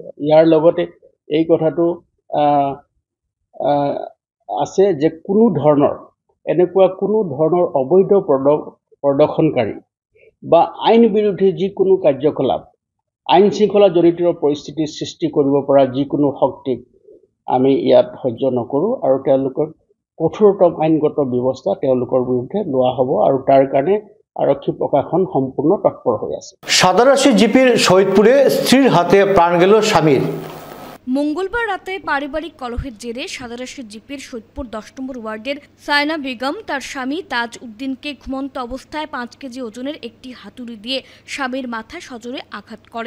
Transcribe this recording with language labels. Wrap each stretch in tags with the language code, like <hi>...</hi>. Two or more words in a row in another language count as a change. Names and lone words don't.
<as>ইয়াৰ লগতে এই কথাটো আছে যে এনেকুৱা কোনো ধৰণৰ অবৈধ প্ৰদৰ্শনকাৰী বা আইন বিৰোধী যিকোনো কাৰ্যকলাপ, আইন শৃংখলা জনিত পৰিস্থিতিৰ সৃষ্টি কৰিব পৰা যিকোনো শক্তিক আমি ইয়াত সহ্য নকৰোঁ আৰু তেওঁলোকক কঠোৰতম আইনগত ব্যৱস্থা তেওঁলোকৰ বিৰুদ্ধে লোৱা হ'ব আৰু তাৰ কাৰণে আৰক্ষী প্ৰশাসন সম্পূৰ্ণ তৎপৰ হৈ আছে।</as> <bn>সাদারাশি জিপির শহীদপুরে স্ত্রীর হাতে প্রাণ গেল স্বামীর। মঙ্গলবার রাতে পারিবারিক কলহের জেরে সাদারাশি জিপির সৈয়দপুর 10 নম্বর ওয়ার্ডের সায়না বেগম তার স্বামী তাজ উদ্দিনকে ঘুমন্ত অবস্থায় 5 কেজি ওজনের একটি হাতুড়ি দিয়ে স্বামীর মাথায় সজোরে আঘাত করেন।</bn>